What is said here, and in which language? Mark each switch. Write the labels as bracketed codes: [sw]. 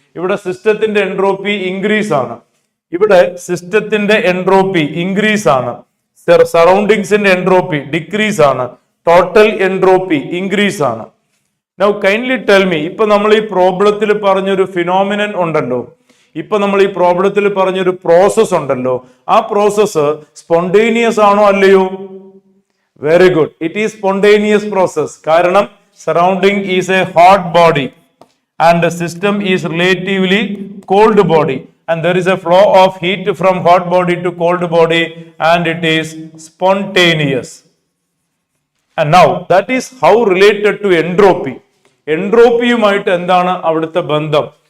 [ml] ഇവിടെ സിസ്റ്റത്തിന്റെ entropy increase ആണ്, ഇവിടെ സിസ്റ്റത്തിന്റെ എൻട്രോപ്പി ഇൻക്രീസ് ആണ്, സറൗണ്ടിങ്സിന്റെ എൻട്രോപ്പി ഡിക്രീസ് ആണ്, ടോട്ടൽ എൻട്രോപ്പി ഇൻക്രീസ് ആണ്. [en] now kindly tell me, [ml] ഇപ്പൊ നമ്മൾ ഈ പ്രോബ്ലത്തിൽ പറഞ്ഞൊരു ഫിനോമിനൻ ഉണ്ടല്ലോ, ഇപ്പൊ നമ്മൾ ഈ പ്രോബ്ലത്തിൽ പറഞ്ഞൊരു പ്രോസസ് ഉണ്ടല്ലോ, ആ പ്രോസസ് സ്പോണ്ടേനിയസ് ആണോ അല്ലയോ? [en] Very good, it is spontaneous process. [ml] കാരണം [en] Surrounding is a hot body and the system is relatively cold body, and there is a flow of heat from hot body to cold body, and it is spontaneous. And now that is how related to entropy. [ml] എൻട്രോപ്പിയുമായിട്ട് എന്താണ് അവിടുത്തെ ബന്ധം?